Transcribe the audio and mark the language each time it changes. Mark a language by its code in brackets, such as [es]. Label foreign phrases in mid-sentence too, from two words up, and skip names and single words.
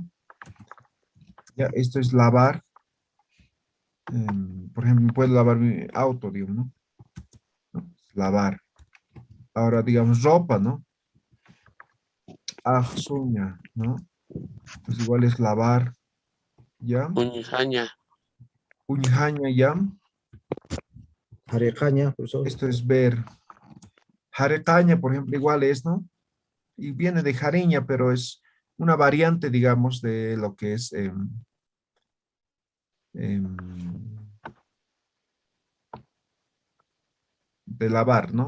[es] Ya, esto es lavar. Por ejemplo, puedo lavar mi auto, digo, ¿no? ¿No? Lavar. Ahora, digamos, ropa, ¿no? Suña, ¿no? Pues igual es lavar, ¿ya? [ay] Unjaña. Uñjaña, ¿ya? Jarecaña, [es] profesor. Esto es ver. Jarecaña, por ejemplo, igual es, ¿no? Y viene de jariña, pero es una variante, digamos, de lo que es de lavar, ¿no?